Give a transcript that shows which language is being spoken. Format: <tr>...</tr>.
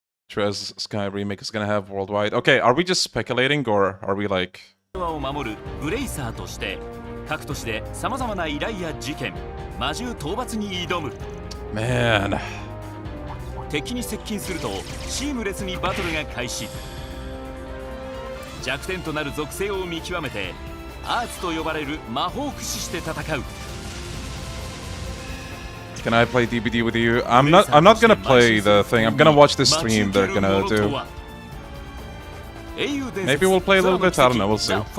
<en>TreizerL Sky remake is gonna have worldwide. Okay, are we just speculating or are we like?</en> <ja>を守るブレイサーとして各都市でさまざまな依頼や事件魔獣討伐に挑む</ja> <en>Man</en> <ja>敵に接近するとシームレスにバトルが開始弱点となる属性を見極めてアーツと呼ばれる魔法を駆使して戦う</ja> <en>Can I play DBD with you? I'm not gonna play the thing. I'm gonna watch the stream they're gonna do. Maybe we'll play a little bit. I don't know. We'll see.</en>